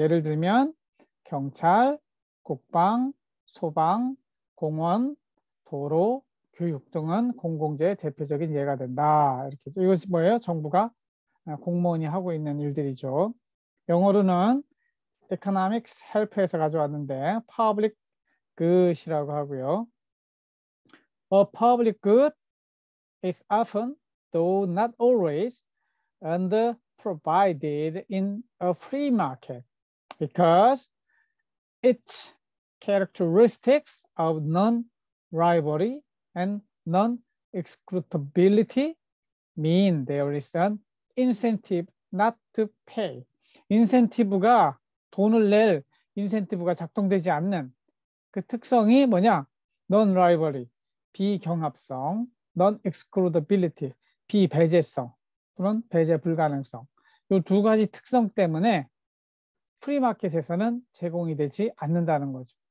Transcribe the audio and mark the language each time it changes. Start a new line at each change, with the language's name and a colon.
Korean: 예를 들면 경찰, 국방, 소방, 공원, 도로, 교육 등은 공공재의 대표적인 예가 된다. 이렇게. 이것이 뭐예요? 정부가 공무원이 하고 있는 일들이죠. 영어로는 economics help에서 가져왔는데 public good이라고 하고요.
English: A public good is often, though not always, and provided in a free market because its characteristics of non-rivalry and non-excludability mean there is an incentive not to pay.
Korean: 인센티브가 돈을 낼 인센티브가 작동되지 않는 그 특성이 뭐냐? non-rivalry, 비경합성, non-excludability, 비배제성 또는 배제 불가능성. 이 2가지 특성 때문에 프리마켓에서는 제공이 되지 않는다는 거죠.